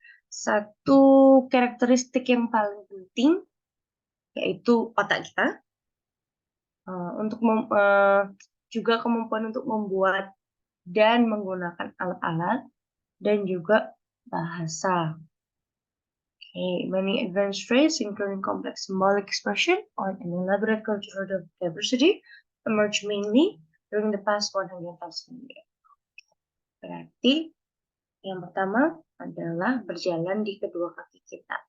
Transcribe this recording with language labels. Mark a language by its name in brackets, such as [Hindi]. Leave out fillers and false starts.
[Indonesian] Satu karakteristik yang paling penting yaitu otak kita. Untuk juga kemampuan untuk membuat dan menggunakan alat-alat dan juga bahasa. [English] Okay, many advanced traits, including complex symbolic expression or an elaborate cultural diversity, emerged mainly during the past 100,000 years. [Indonesian] Berarti yang pertama adalah berjalan di kedua kaki kita.